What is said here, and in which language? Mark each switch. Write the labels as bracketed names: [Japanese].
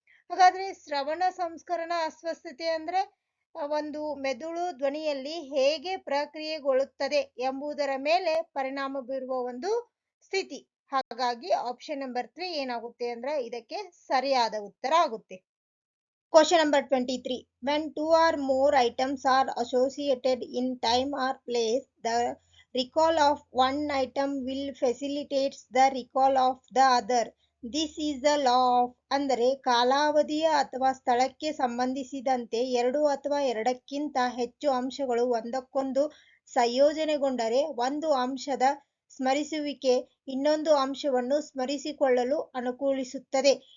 [Kannada] ಹಾಗಾದ್ರೆ ಶ್ರವಣ ಸಂಸ್ಕರಣ ಅಸ್ವಸ್ಥತೆ ಅಂದ್ರೆ ಒಂದು ಮೆದುಳು ಧ್ವನಿಯಲ್ಲಿ ಹೇಗೆ ಪ್ರಕ್ರಿಯೆಗೊಳ್ಳುತ್ತದೆ ಎಂಬುದರ ಮೇಲೆ ಪರಿಣಾಮ ಬೀರುವ ಒಂದು ಸ್ಥಿತಿ. ಹಾಗಾಗಿ ಆಪ್ಷನ್ ನಂಬರ್ 3 ಏನಾಗುತ್ತೆ ಅಂದ್ರೆ ಇದಕ್ಕೆ ಸರಿಯಾದ ಉತ್ತರ ಆಗುತ್ತೆ. [English] Question number 23. When two or more items are associated in time or place, the recall of one item will facilitate the recall of the other. This is the law of [Kannada] ಅಂದರೆ ಕಾಲಾವಧಿಯ ಅಥವಾ ಸ್ಥಳಕ್ಕೆ ಸಂಬಂಧಿಸಿದಂತೆ ಎರಡು ಅಥವಾ ಎರಡಕ್ಕಿಂತ ಹೆಚ್ಚು ಅಂಶಗಳು ಒಂದಕ್ಕೊಂದು ಸಂಯೋಜನೆಗೊಂಡರೆ ಒಂದು ಅಂಶದ ಸ್ಮರಿಸುವಿಕೆ ಇನ್ನೊಂದು ಅಂಶವನ್ನು ಸ್ಮರಿಸಿಕೊಳ್ಳಲು ಅನುಕೂಲಿಸುತ್ತದೆ.